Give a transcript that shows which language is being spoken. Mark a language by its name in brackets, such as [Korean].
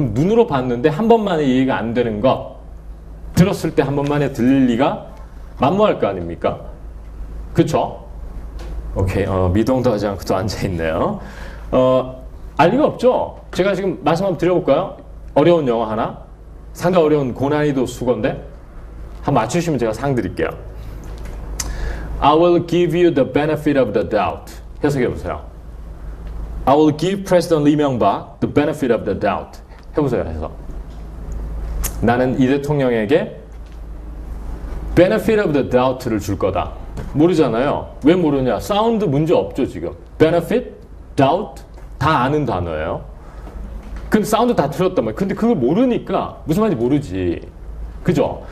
[Korean] 그럼 눈으로 봤는데 한 번만에 이해가 안 되는 것 들었을 때 한 번만에 들릴 리가 만무할 거 아닙니까? 그쵸? 오케이. 미동도 하지 않고 또 앉아있네요. 알 리가 없죠? 제가 지금 말씀 한번 드려볼까요? 어려운 영어 하나? 상당히 어려운 고난이도 수거인데 한번 맞추시면 제가 상 드릴게요. [English] I will give you the benefit of the doubt. [Korean] 해석해보세요. [English] I will give President Lee Myung-bak the benefit of the doubt. [Korean] 해보세요, 해석. 나는 이 대통령에게 benefit of the doubt를 줄 거다. 모르잖아요. 왜 모르냐? 사운드 문제 없죠, 지금. benefit, doubt 다 아는 단어예요. 근데 사운드 다 들었단 말이에요. 근데 그걸 모르니까 무슨 말인지 모르지. 그죠?